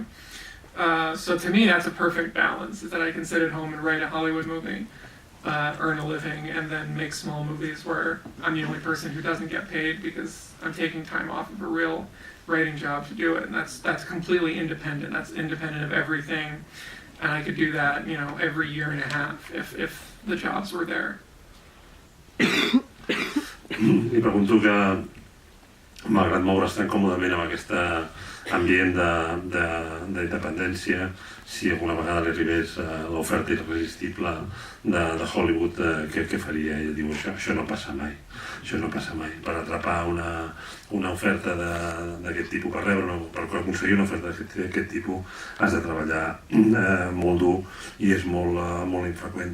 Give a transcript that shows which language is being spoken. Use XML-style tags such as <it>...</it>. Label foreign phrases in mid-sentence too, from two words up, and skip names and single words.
<en>So to me that's a perfect balance, is that I can sit at home and write a Hollywood movie, earn a living, and then make small movies where I'm the only person who doesn't get paid because I'm taking time off of a real writing job to do it, and that's completely independent. That's independent of everything, and I could do that, you know, every year and a half if the jobs were there.</en> <ca>li pregunto que, malgrat moure's tan còmodament amb aquest ambient d'independència, si alguna vegada li arribés l'oferta irresistible de Hollywood, què faria? Ell diu, això no passa mai, això no passa mai. Per atrapar una oferta d'aquest tipus, per aconseguir una oferta d'aquest tipus, has de treballar molt dur i és molt infreqüent.</ca>